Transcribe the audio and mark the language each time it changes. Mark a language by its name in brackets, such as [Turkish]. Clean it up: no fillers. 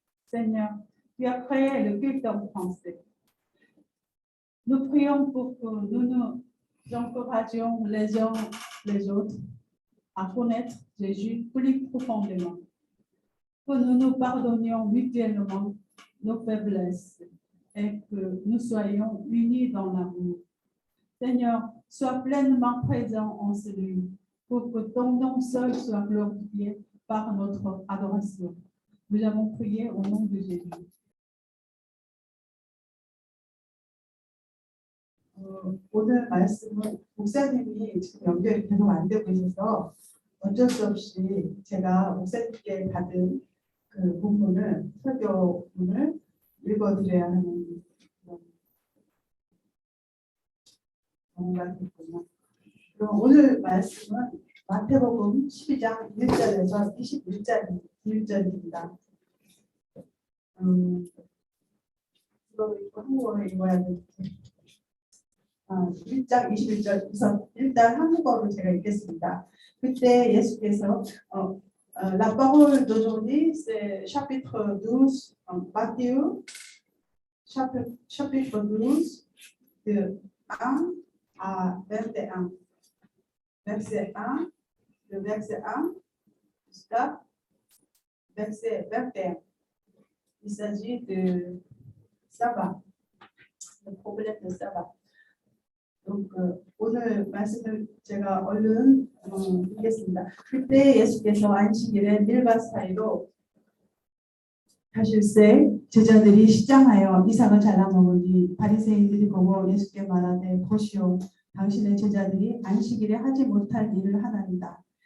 [French] Seigneur, tu as créé le culte en français. Nous prions pour que nous nous encouragions les uns les autres à connaître Jésus plus profondément, que nous nous pardonnions mutuellement nos faiblesses et que nous soyons unis dans l'amour. Seigneur, sois pleinement présent en celui pour que ton nom seul soit glorifié par notre adoration. Nous avons prié au nom de Jésus. [Korean] 오늘 말씀은 목사님이 지금 연결이 계속 안 되고 있어서 어쩔 수 없이 제가 목사님께 받은 그 본문을 설교문을 읽어드려야 하는 경우가 됐군요. 그럼 오늘 말씀은 마태복음 12장 1절에서 21절입니다. 이거 한국어로 읽어야 되는데 1장 21절 우선 일단 한국어로 제가 읽겠습니다. 그때 예수께서 [French] La parole d'aujourd'hui c'est chapitre 12 Matthieu chapitre 12 de 1 à 21 verset 1 le verset 1 jusqu'à verset 21. Il s'agit de sabbat, le problème de sabbat. [Korean] Donc, 오늘 말씀을 제가 얼른 읽겠습니다. 그때 예수께서 안식일에 밀밭 사이로 가실새 제자들이 시장하여 이삭을 잘라 먹으니 바리새인들이 보고 예수께 말하되 보시오 당신의 제자들이 안식일에 하지 못할 일을 하나이다.